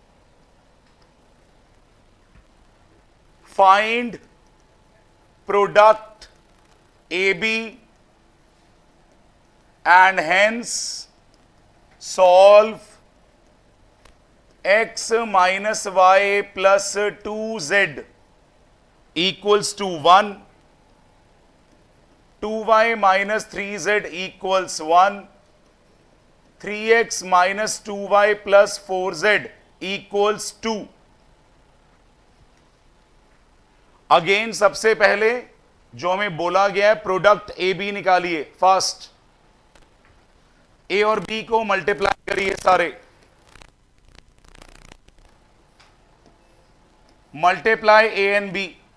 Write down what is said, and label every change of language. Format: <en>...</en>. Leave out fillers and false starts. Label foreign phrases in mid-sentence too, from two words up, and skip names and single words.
<en>Find product AB and hence solve x minus y plus 2z equals to 1, 2y minus 3z equals 1, 3x minus 2y plus 4z equals 2.</en> <hi>अगेन सबसे पहले जो हमें बोला गया है</hi> <en>product A B</en> <hi>निकालिए। फर्स्ट ए और बी को मल्टीप्लाई करिए, सारे</hi> <en>multiply A and B.</en>